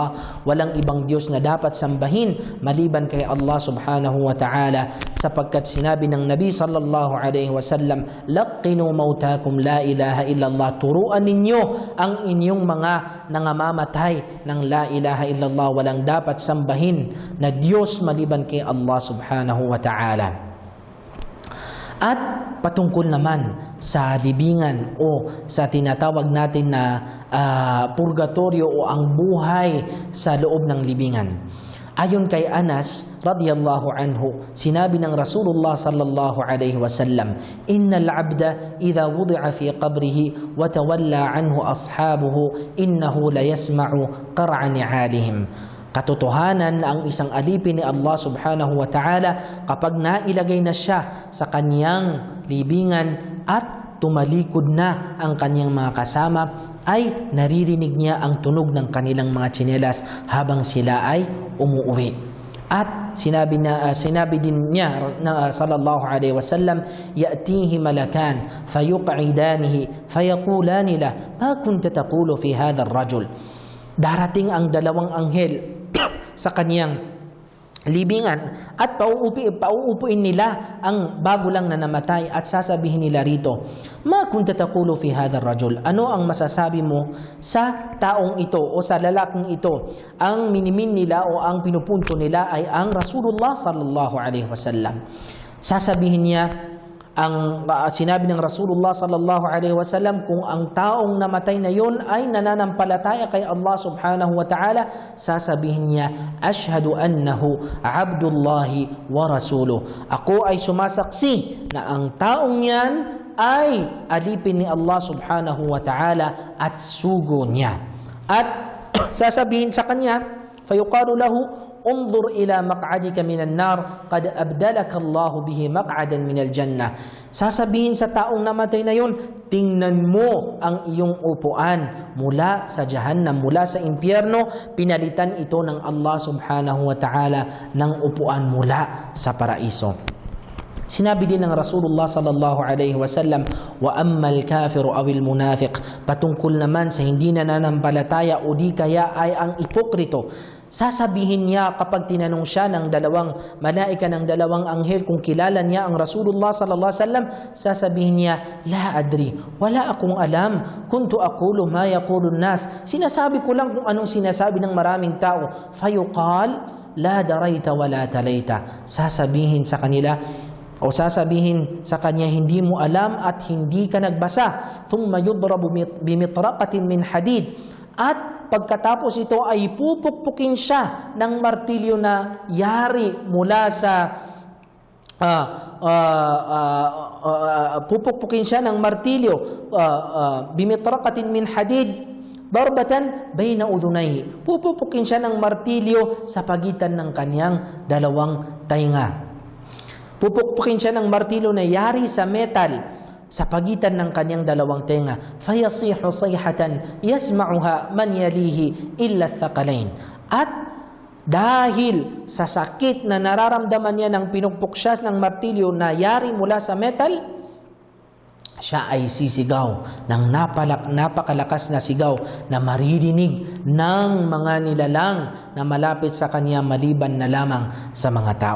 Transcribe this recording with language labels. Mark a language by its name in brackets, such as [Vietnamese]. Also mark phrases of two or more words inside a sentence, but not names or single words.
[Filipino] Walang ibang Diyos na dapat sambahin maliban kay Allah [Arabic] سبحانه وتعالى, [Filipino] sapagkat sinabi ng Nabi [Arabic] صلى الله عليه وسلم لقنوا موتاكم لا إله إلا الله, [Filipino] turuan ninyo ang inyong mga nangamamatay ng [Arabic] لا إله إلا الله. [Filipino] Walang dapat sambahin na Diyos maliban kay Allah [Arabic] سبحانه وتعالى. [Filipino] At patungkol naman sa libingan o sa tinatawag natin na purgatorio o ang buhay sa loob ng libingan. Ayon kay Anas [Arabic] رضي الله عنه, [Filipino] sinabi ng [Arabic] رسول الله صلى الله عليه وسلم إن العبد إذا وضع في قبره وتولى عنه أصحابه إنه ليسمع قرع نعالهم. [Filipino] Katotohanan na ang isang alipin ni Allah [Arabic] سبحانه وتعالى, [Filipino] kapag nailagay na siya sa kanyang libingan at tumalikod na ang kanyang mga kasama, ay naririnig niya ang tunog ng kanilang mga tsinelas habang sila ay umuuwi. At sinabi din niya [Arabic] صلى الله عليه وسلم يأتيه ملكان فيقعدانه فيقولان له ما كنت تقول في هذا الرجل. [Filipino] Darating ang dalawang anghel sa kanyang libingan at pauupuin nila ang bago lang na namatay at sasabihin nila rito, [Arabic] ما كنت تقول في هذا الرجل, [Filipino] ano ang masasabi mo sa taong ito o sa lalaking ito? Ang minimin nila o ang pinupunto nila ay ang Rasulullah [Arabic] صلى الله عليه وسلم. [Filipino] Sasabihin niya, sinabi ng Rasulullah [Arabic] صلى الله عليه وسلم, [Filipino] kung ang taong namatay na yon ay nananampalataya kay Allah [Arabic] سبحانه وتعالى, [Filipino] sasabihin niya, [Arabic] أشهد أنه عبد الله ورسوله. [Filipino] Ako ay sumasaksi na ang taong yan ay alipin ni Allah [Arabic] سبحانه وتعالى [Filipino] at sugo niya. At sasabihin sa kanya, [Arabic] فيقال له انظر إلى مقعدك من النار قد أبدلك الله به مقعدا من الجنة. [Filipino] Sasabihin sa taong namatay na yon, tingnan mo ang iyong upuan mula sa Jahannam, mula sa impyerno, pinalitan ito ng Allah [Arabic] سبحانه وتعالى [Filipino] ng upuan mula sa paraiso. Sinabi din ng [Arabic] رسول الله صلى الله عليه وسلم وأما الكافر أو المنافق, [Filipino] patungkol naman sa hindi nananampalataya o di kaya ay ang ipokrito, sasabihin niya kapag tinanong siya ng dalawang malaika, ng dalawang anghel, kung kilala niya ang Rasulullah [Arabic] صلى الله عليه وسلم, [Filipino] sasabihin niya, [Arabic] لا أدري, [Filipino] wala akong alam, [Arabic] كنت أقول ما يقول الناس, [Filipino] sinasabi ko lang kung anong sinasabi ng maraming tao. [Arabic] فيقال لا دريت ولا تليت, [Filipino] sasabihin sa kanila o sasabihin sa kanya, hindi mo alam at hindi ka nagbasa. [Arabic] ثم يضرب بمطرقة من حديد, [Filipino] at pagkatapos ito ay pupukpukin siya ng martilyo na yari mula sa pupukpukin siya ng martilyo [Arabic] بمطرقة من حديد ضربة بين أذنيه, [Filipino] pupukpukin siya ng martilyo sa pagitan ng kanyang dalawang tainga. Pupukpukin siya ng martilyo na yari sa metal sa pagitan ng kanyang dalawang tenga. [Arabic] فيصيح صيحة يسمعها من يليه إلا الثقلين. [Filipino] At dahil sa sakit na nararamdaman niya ng pinukpok siya ng martilyo na yari mula sa metal, siya ay sisigaw ng napakalakas na sigaw na maririnig ng mga nilalang na malapit sa kanya maliban na lamang sa mga tao.